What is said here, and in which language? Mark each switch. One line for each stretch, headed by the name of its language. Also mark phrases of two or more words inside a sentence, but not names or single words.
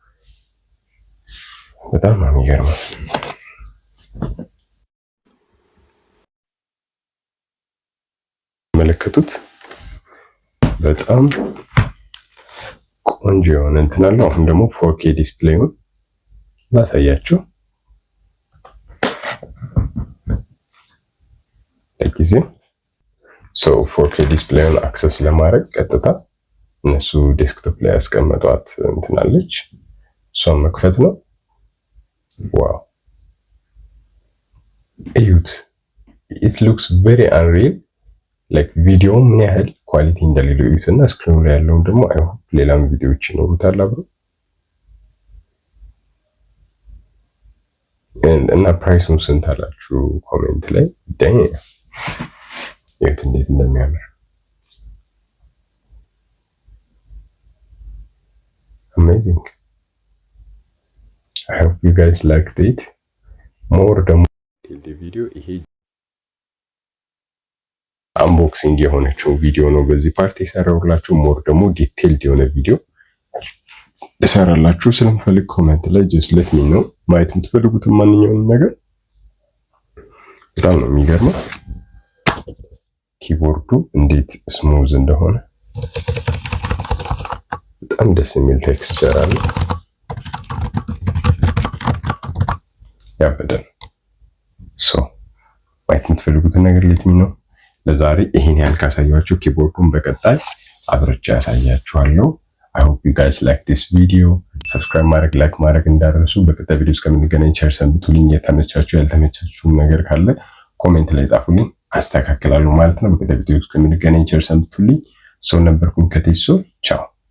Amharic: በጣም ነው የሚገርመው። መለከቱት በጣም ቆንጆ የሆነ እንትን አለው። አሁን ደግሞ 4K ዲስፕሌዩን ላሳያችሁ። ለጊዜው ሶ 4K
English: display access
Amharic: ለማድረግ ቀጥታ እነሱ ዴስክቶፕ ላይ ያስቀመጧት እንትናለች እሷን መክፈት ነው። ዋው እዩት።
English: it looks very unreal like
Amharic: ቪዲዮ ምን ያህል ኳሊቲ እንደሌለው እዩትና ስክሪኑ ላይ ያለውን ደግሞ
English: I hope
Amharic: ሌላም ቪዲዮዎች ይኖሩታል አብሮ እና ፕራይሱን ስንት አላችሁ ኮሜንት ላይ ደኝ እዩት እንዴት እንደሚያምር amazing.
English: I hope you guys liked it. more
Amharic: ደግሞ ቪዲዮ ይሄ አንቦክሲንግ የሆነችው ቪዲዮ ነው በዚህ ፓርት የሰራሁላችሁ። ሞር ደግሞ ዲቴይልድ የሆነ ቪዲዮ እሰራላችሁ ስለምፈልግ ኮሜንት ላይ
English: just let me know
Amharic: ማየት የምትፈልጉትን ማንኛውንም ነገር። በጣም ነው የሚገርመው ኪቦርዱ እንዴት ስሙዝ እንደሆነ በጣም ደስ የሚል ቴክስቸር አለ። ያበደን ማየት የምትፈልጉትን ነገር
English: let me know።
Amharic: ለዛሬ ይሄን ያህል ካሳያችሁ ኪቦርዱን በቀጣይ አብረቻ ያሳያችኋለሁ።
English: I hope you guys like this video.
Amharic: ሰብስክራይብ ማድረግ ላይክ ማድረግ እንዳትረሱ። በቀጣይ ቪዲዮ እስከምንገናኝ ቸር ሰንብቱልኝ። የተመቻችሁ ያልተመቻችሁ ነገር ካለ ኮሜንት ላይ ጻፉልኝ፣ አስተካክላለሁ ማለት ነው። በቀጣይ ቪዲዮ እስከምንገናኝ ቸር ሰንብቱልኝ። ሰው ነበርኩኝ ከቴሶ ቻው።